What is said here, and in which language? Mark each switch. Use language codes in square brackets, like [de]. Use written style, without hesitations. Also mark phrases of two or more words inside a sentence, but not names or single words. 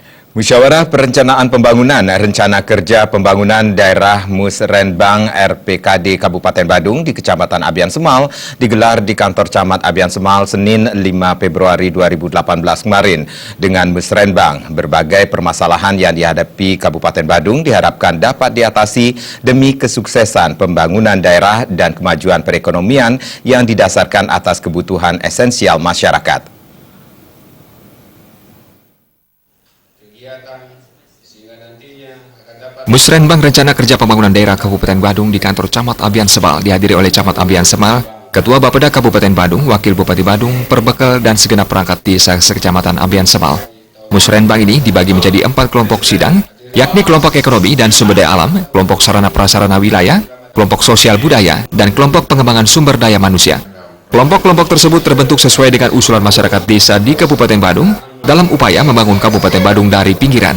[id] Musyawarah Perencanaan Pembangunan Rencana Kerja Pembangunan Daerah Musrenbang RPKD Kabupaten Badung di Kecamatan Abian Semal digelar di kantor Camat Abian Semal Senin 5 Februari 2018 kemarin. Dengan Musrenbang, berbagai permasalahan yang dihadapi Kabupaten Badung diharapkan dapat diatasi demi kesuksesan pembangunan daerah dan kemajuan perekonomian yang didasarkan atas kebutuhan esensial masyarakat. Musrenbang Rencana Kerja Pembangunan Daerah Kabupaten Badung di kantor Camat Abian Semal dihadiri oleh Camat Abian Semal, Ketua Bapeda Kabupaten Badung, Wakil Bupati Badung, Perbekal dan segenap perangkat desa sekecamatan Abian Semal. Musrenbang ini dibagi menjadi 4 kelompok sidang, yakni kelompok ekonomi dan sumber daya alam, kelompok sarana prasarana wilayah, kelompok sosial budaya, dan kelompok pengembangan sumber daya manusia. Kelompok-kelompok tersebut terbentuk sesuai dengan usulan masyarakat desa di Kabupaten Badung dalam upaya membangun Kabupaten Badung dari pinggiran.